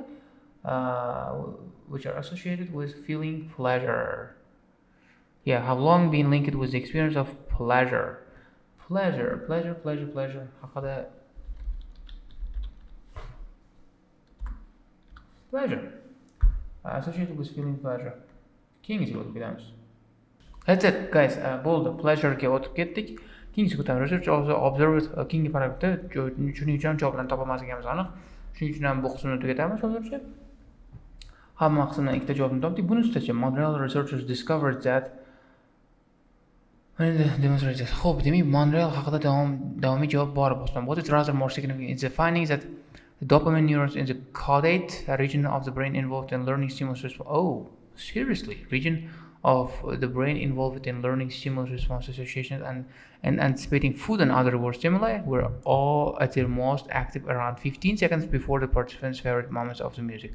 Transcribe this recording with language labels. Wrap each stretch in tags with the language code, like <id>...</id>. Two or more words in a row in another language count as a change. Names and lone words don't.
<en>Which are associated with feeling pleasure. Yeah, have long been linked with the experience of pleasure. Pleasure. Associated with feeling pleasure.</en> <uz>Keyingisiga o'tib ketamiz.</uz> <en>That's it, guys.</en> <uz>Bo'ldi. Pleasure'ga o'tib ketdik. Keyingisiga o'tamiz.</uz> <en>Research also observed</en> <uz>keyingi paragrafda shuning uchun javoblarni topamasligimiz aniq. Shuning uchun ham bu qismni tugatamiz hozircha. Hamma qismdan ikkita javobni topdik. Buni ustiga</uz> <en>Montreal researchers discovered that demonstrated.</en> <uz>Hope, demak, Montreal haqida davomiy javob bor bo'lsa,</uz> <en>what is rather more significant is the findings that the dopamine neurons in the caudate region of the brain involved in learning stimulus response. Oh, seriously, region of the brain involved in learning stimulus response associations and anticipating food and other reward stimuli were all at their most active around 15 seconds before the participants' favorite moments of the music.</en>